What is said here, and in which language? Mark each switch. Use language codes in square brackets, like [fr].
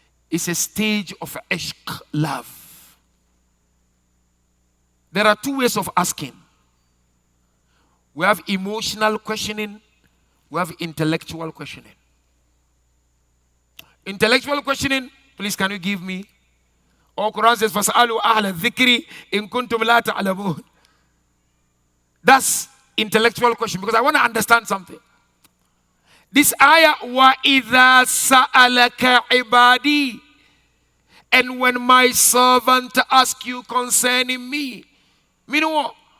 [en] is a stage of ishq, love. There are two ways of asking. We have emotional questioning, we have intellectual questioning. Intellectual questioning, please can you give me? Or Quran says, [ar] فَاسْأَلُوا أَهْلَ الذِّكْرِ إِن كُنْتُمْ لَا تَعْلَمُونَ. [en] That's intellectual question because I want to understand something. This ayah, [ar] وَإِذَا سَأَلَكَ عِبَادِي, [en] and when my servant asks you concerning me, meaning what?